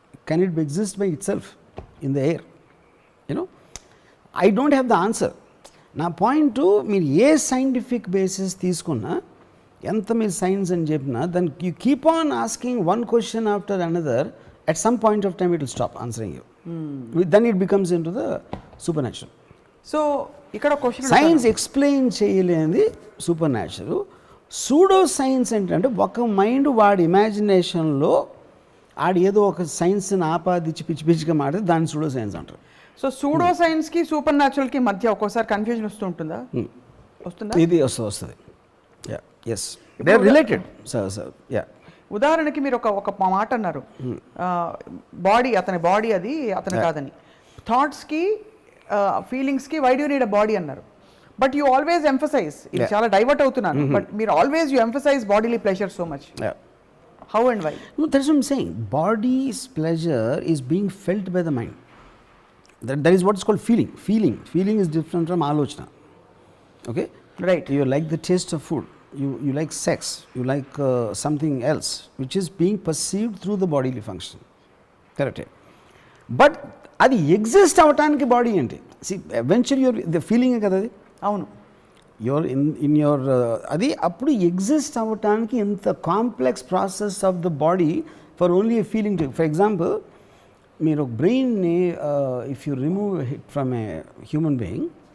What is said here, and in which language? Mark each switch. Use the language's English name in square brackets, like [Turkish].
[English] Can it exist by itself in the air? You know, I don't have the answer. [Telugu] నా point, మీరు ఏ scientific basis తీసుకున్నా, ఎంత మీరు science అని చెప్పినా, దాన్ని [English] You keep on asking one question after another, at some point of time it will stop answering you. Then it becomes into the supernatural. [Telugu] So ఇక్కడ question, science explain చేయలేనిది super natural. Pseudo science ఏంటంటే ఒక mind వాడి ఇమాజినేషన్లో ఆడు ఏదో ఒక సైన్స్ని ఆపాదించి పిచ్చి పిచ్చిగా మాడితే దాన్ని సూడో సైన్స్ అంటారు. సో సూడో సైన్స్కి సూపర్ న్యాచురల్కి మధ్య ఒక్కోసారి కన్ఫ్యూజన్ వస్తూ ఉంటుందా? వస్తుందా? ఇది వస్తుంది. [English] Yeah, yes, they are related. Sir yeah, [Telugu] ఉదాహరణకి మీరు ఒక మాట అన్నారు, బాడీ అతని బాడీ, అది అతని కాదని. థాట్స్కి ఫీలింగ్స్కి [English] why do need a body [Telugu] అన్నారు. [English] but you always emphasise, [Telugu] ఇది చాలా డైవర్ట్ అవుతున్నాను, [English] But మీరు always you emphasise bodily pleasure so much. How and why? That's what I'm saying. Body's pleasure is being felt by the mind. That is what is called feeling. Feeling is different from ఆలోచన. Okay? Right. You like the taste of food. You like sex. You like something else, which is being perceived through the bodily function. Correct? [Telugu] But అది exist అవటానికి body ఏంటి? [English] See, eventually the feeling [Telugu] కదా అది. అవును. [English] You're in your [Telugu] అది అప్పుడు exist అవటానికి ఎంత [English] Complex process of the body for only a feeling. For example, [Telugu] మీరు బ్రెయిన్ని [English] if you remove it from a human being